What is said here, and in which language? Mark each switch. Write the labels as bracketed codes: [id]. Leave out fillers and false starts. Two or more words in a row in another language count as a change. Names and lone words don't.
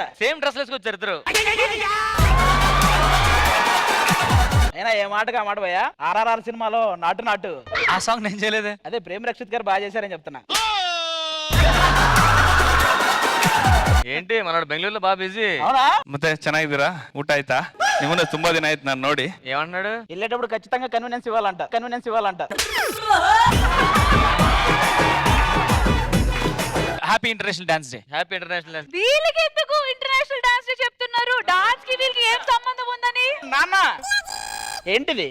[en] same dress [te] వేసుకొచ్చారు ఇద్దరు. అయినా ఏ మాటగా మాట పోయా. RRR సినిమాలో నాటు ఆ సాంగ్ నేను చేయలేదే. అదే ప్రేమ్ రక్షిత్ గారు బాగా చేశారని చెప్తున్నా. ఏంటి మనోడు బెంగళూరులో బాగా బిజీ. అవునా? [kn] ಮತ್ತೆ ಚೆನ್ನಾಗಿದ್ದೀರಾ? ಊಟ ಆಯ್ತಾ? ನಿಮ್ಮನ್ನ ತುಂಬಾ ದಿನ ಆಯ್ತು ನಾನು ನೋಡಿ. [te] ఏమన్నాడు? వెళ్ళేటప్పుడు ఖచ్చితంగా కన్వీనియన్స్ ఇవ్వాలంట. [en] Happy International Dance Day. Happy International [te] వీళ్ళకి ఎందుకు ఇంటర్నేషనల్ డాన్స్ డే చెప్తున్నారు? డాన్స్ కి వీళ్ళకి ఏం సంబంధం ఉందని? నాన్న ఏంటిది